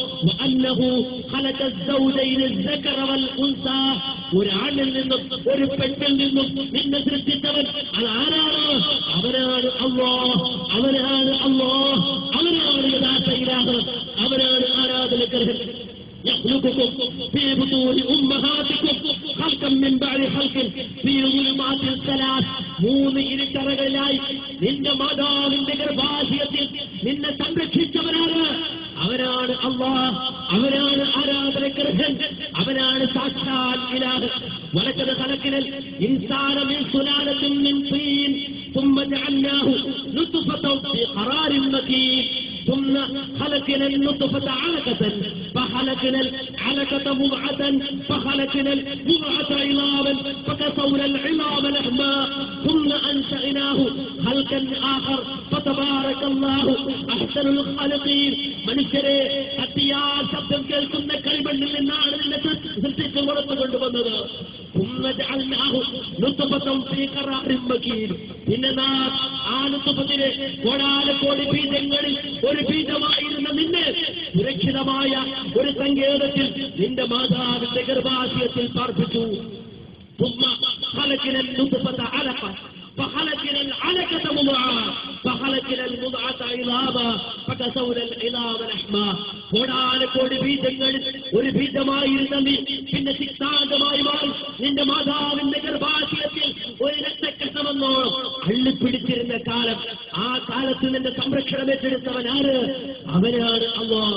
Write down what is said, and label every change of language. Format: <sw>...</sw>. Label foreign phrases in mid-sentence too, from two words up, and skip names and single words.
<ml>ഒരാണിൽ നിന്നും ഒരു പെണ്ണിൽ നിന്നും നിന്നെ സൃഷ്ടിച്ചവൻ അതാരാണ്? അവനാണ് അല്ലാഹ്. അവനാണ് അല്ലാഹ്. അവനാണ് യഥാർത്ഥ ഇലാഹ്. അവനാണ് ആരാധനക്കർഹൻ.</ml> <ar>يخلقكم في بطون أمهاتكم خلقا من بعد خلق في ظلمات ثلاث.</ar> <ml>മൂന്ന് ഇരുട്ടറകളിലായി നിന്റെ മാതാവിന്റെ ഗർഭാശയത്തിൽ നിന്നെ സംരക്ഷിച്ചവനാണ്. അവനാണ് അല്ലാഹ്. അവനാണ് ആരാധനക്കർഹൻ. അവനാണ് സാക്ഷാൽ ഇലാഹ്.</ml> <ar>ولقد خلقنا الإنسان من سلالة من طين ثم جعلناه نطفة في قرار مكين ثم خلقنا النطفة علقة فخلقنا العلقة مضغة فخلقنا المضغة عظاما فكسونا العظام لحما ثم أنشأناه خلقا آخر فتبارك الله أحسن الخالقين.</ar> <ml>മനുഷ്യരെ, കത്തിയാൽ ശബ്ദം കേൾക്കുന്ന കളിമണ്ണിൽ നിന്നാണ് നിന്നെ സൃഷ്ടിച്ച് വളർത്തുകൊണ്ടുവന്നത്. പിന്നെ നാം ആ നുത്ഫത്തിലെ കോടാനക്കോടി ബീജങ്ങളിൽ ഒരു ബീജമായിരുന്ന നിന്നെ സുരക്ഷിതമായ ഒരു സങ്കേതത്തിൽ നിന്റെ മാതാവിന്റെ ഗർഭാശയത്തിൽ പാർപ്പിച്ചു.</ml> <ar>فخلقنا العلقة مضغة فخلقنا المضغة عظاما فكسونا العظام لحما.</ar> <ml>കോടാനക്കോടി ബീജങ്ങളിൽ ഒരു ബീജമായിരുന്ന നീ പിന്നെ സിക്താന്തമായി മാറി നിന്റെ മാതാവിന്റെ ഗർഭാശയത്തിൽ ഒരു രക്തക്കട്ടമെന്നോ അള്ളിപ്പിടിച്ചിരുന്ന കാലം. ആ കാലത്ത് നിന്റെ സംരക്ഷണം ഏറ്റെടുത്തവനാണ്? അവനാണ് അല്ലാഹ്.</ml>